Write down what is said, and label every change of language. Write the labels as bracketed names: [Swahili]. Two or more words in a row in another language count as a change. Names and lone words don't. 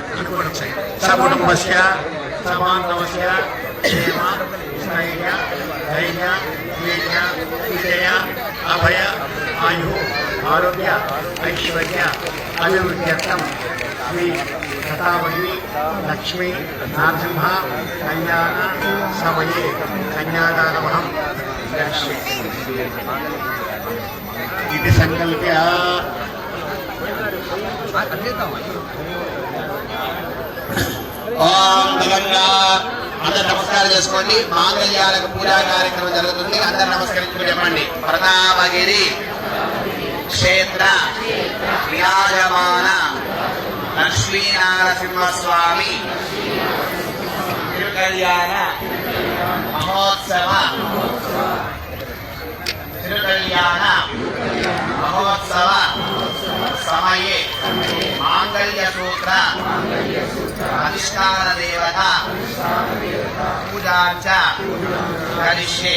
[Sanskrit] समानमस्य स्थैर्य धैर्य वीर्य विजय अभय आयु आरोग्य ऐश्वर्य अभिवृद्ध्यर्थं श्री कथामयी लक्ष्मी नरसिंह कल्याण समये कन्यादानमहं दर्शये इति संकल्प्य [Telugu] ఓం బలంగా అందరు నమస్కారం చేసుకోండి. మాంగళ్యాలకు పూజా కార్యక్రమం జరుగుతుంది. అందరు నమస్కరించుకుని చెప్పండి. [Sanskrit] ప్రతాపగిరి క్షేత్ర విరాజమాన లక్ష్మీనరసింహస్వామి తిరుకళ్యాణ మహోత్సవ సమయే మాంగళ్య సూత్ర అధిష్టాన దేవత పూజాంచ కరిష్యే.